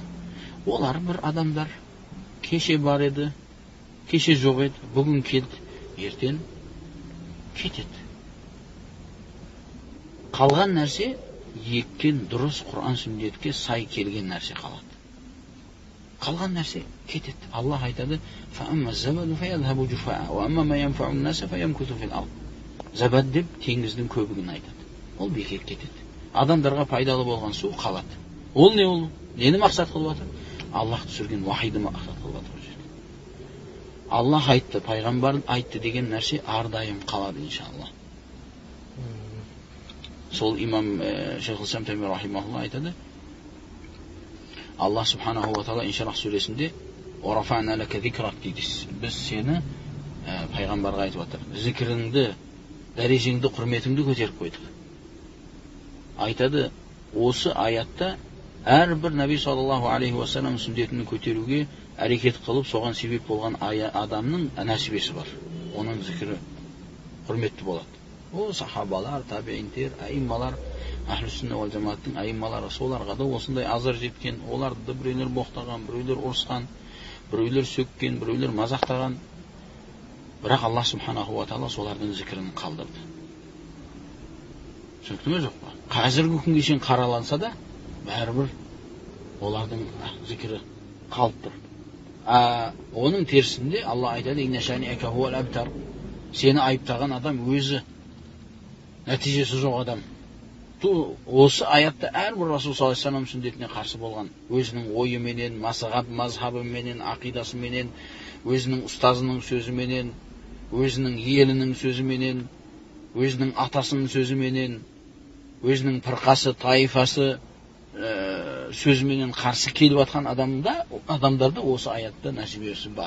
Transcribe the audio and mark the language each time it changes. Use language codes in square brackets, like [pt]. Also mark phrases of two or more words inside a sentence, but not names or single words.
[kk] Олар бір адамдар, кеше бар еді, кеше жоқ еді, бүгін келді, ертең кетеді. Қалған нәрсе еккен дұрыс Құран сүннетке сай келген нәрсе қалады. Қалған нәрсе кетеді. Аллах айтады: [ar] "فأما الزبد فيذهب جفاء, وأما ما ينفع الناس فيمكث في الأرض." [kk] Забад деп теңіздің көбігін айтады. Ол бекер кетеді. Адамдарға пайдалы болған су қалады. Ол не ол? Нені мақсат қылып жатыр? Аллах түсірген вахиды мақсат қылып жатыр ол жерде. Аллах айтты, пайғамбар айтты деген нәрсе ардайым қалады иншалла. Сол имам Шейх ал-Ислам Тайми рахимахулла айтады, Аллах [ar] سبحانه وتعالى [kk] Инширах сүресінде [ar] «ورفعنا لك ذكرك» [kk] дейді. Біз сені пайғамбарға айтып жатыр. Зікіріңді, дәрежеңді, құрметіңді көтеріп қойдық. Айтады, осы аятта әрбір [ar] النبي صلى الله عليه وسلم [kk] сүндетін көтеруге әрекет қылып, соған себеп болған адамның нәсібесі бар. Оның зікірі құрметті болады. Ол сахабалар, табиинтер, айыммалар, әхлі сүнна вал жамааттың айыммалары, соларға да осындай азар жеткен, оларды да біреулер боқтаған, біреулер ұрысқан, біреулер сөккен, біреулер мазақтаған. Бірақ Аллах [ar] سبحانه وتعالى [kk] солардың зікірін қалдырды. Түсінікті ме жоқ па? Қазіргі күнге шейін қараланса да, бәрібір олардың зікірі қалып тұр. Оның терісінде Алла айтады: [ar] "إن شانئك هو الأبتر." [kk] Сені айыптаған адам өзі, нәтижесі жоқ адам. Осы аятта әрбір [ar] رسول صلى الله عليه وسلم [kk] сүндетіне қарсы болған, өзінің ойыменен, мазхабыменен, ақидасыменен, өзінің ұстазының сөзіменен, өзінің елінің сөзіменен, өзінің атасының сөзіменен, өзінің пірқасы, таифасы сөзіменен қарсы келіп атқан адамдарда осы аятта нәсібесі бар.